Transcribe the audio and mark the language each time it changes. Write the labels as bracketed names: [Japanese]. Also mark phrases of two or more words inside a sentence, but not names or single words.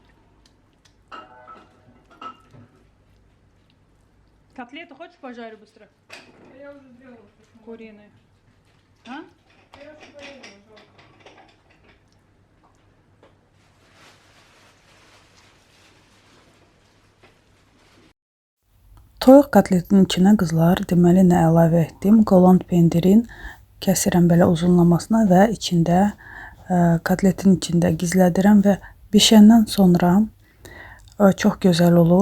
[Russian] Котлеты хочешь пожарю быстро? Я уже сделала. Куриные. А? Я уже поела. [Azerbaijani] Toyuq kotletinin içinə qızlar deməli nə əlavə etdim? Qoland pendirin kəsirəm belə uzunlamasına və içində kotletin içində gizlədirəm və bişəndən sonra çox gözəl olur.